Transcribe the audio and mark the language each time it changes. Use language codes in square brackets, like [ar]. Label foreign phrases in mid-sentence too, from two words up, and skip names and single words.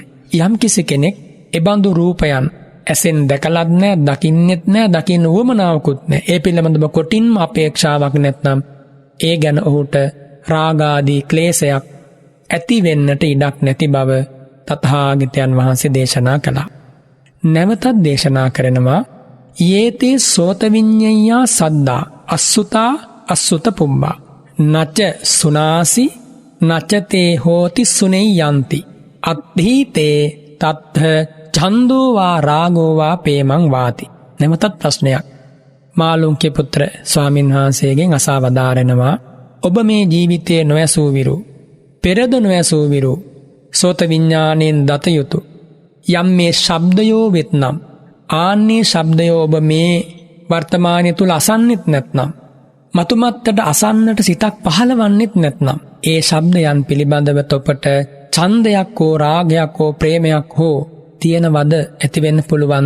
[si] යම් කිසි කෙනෙක් එබඳු රූපයන් ඇසෙන් දැකලත් නැහැ, දකින්නෙත් නැහැ, දකින්න උවමනාවකුත් නැහැ, ඒ පිළිබඳව කොටින්ම අපේක්ෂාවක් නැත්නම් ඒ ගැන ඔහුට රාගාදී ක්ලේශයක් ඇති වෙන්නට ඉඩක් නැති බව තථාගතයන් වහන්සේ දේශනා කළා. නැවතත් දේශනා කරනවා [pi] යේතේ සෝත විඤ්ඤයා සද්දා අස්සුතා අස්සුත පුම්බා නච සුනාසි නචතේ හෝති සුනේ යන්ති අත්ථීතේ තත්ථ ඡන්தோ වා රාගෝ වා පේමං වාති. [si] නැවතත් ප්‍රශ්නයක් මාළුක්‍ය පුත්‍ර ස්වාමීන් වහන්සේගෙන් අසා වදාරනවා, ඔබ මේ ජීවිතයේ නොඇසූ විරු, පෙරද නොඇසූ විරු, සෝත විඤ්ඤාණයෙන් දත යුතු යම් මේ ශබ්දයෝ වෙත්නම්, ආන්නේ ශබ්දයෝ ඔබ මේ වර්තමානය තුල අසන්නෙත් නැත්නම්, මතුමත්තට අසන්නට සිතක් පහළවන්නෙත් නැත්නම්, ඒ ශබ්දයන් පිළිබඳව තොපට ඡන්දයක් හෝ රාගයක් හෝ ප්‍රේමයක් හෝ තියෙනවද, ඇති වෙන්න පුළුවන්ද?